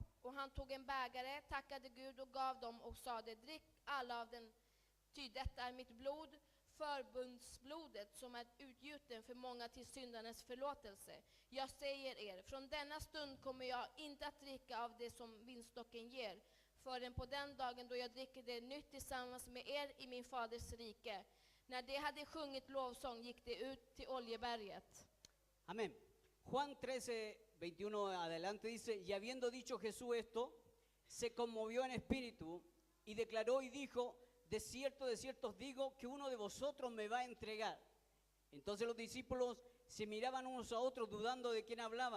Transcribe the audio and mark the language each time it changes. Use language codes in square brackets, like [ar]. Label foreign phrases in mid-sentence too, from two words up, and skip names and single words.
[sv] Och han tog en bägare, tackade Gud och gav dem och sade: drick alla av den, ty detta är mitt blod, förbundsblodet som är utgjuten för många till syndarnas förlåtelse. Jag säger er, från denna stund kommer jag inte att dricka av det som vinstocken ger, förrän på den dagen då jag dricker det nytt tillsammans med er i min faders rike. När de hade sjungit lovsång gick de ut till Oljeberget. [es] Amén. Juan 13, 21 adelante dice: y habiendo dicho Jesús esto, se conmovió en espíritu y declaró y dijo: de cierto os digo que uno de vosotros me va a entregar. Entonces los discípulos se miraban unos a otros dudando de quién hablaba.